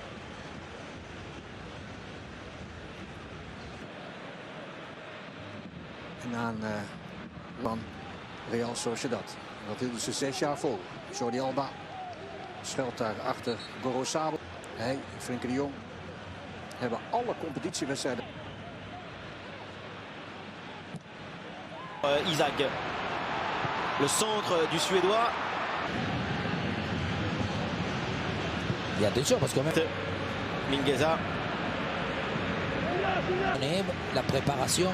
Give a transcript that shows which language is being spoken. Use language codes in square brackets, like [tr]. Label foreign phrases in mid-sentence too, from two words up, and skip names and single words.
[nl] En aan van Real Sociedad. En dat hielden ze 6 jaar vol. Jordi Alba schuilt daar achter Gorosabel. Hij, Frenkie de Jong, hebben alle competitiewedstrijden. [fr] Isaac, le centre du Suédois. Et attention parce que même Mingueza. La préparation.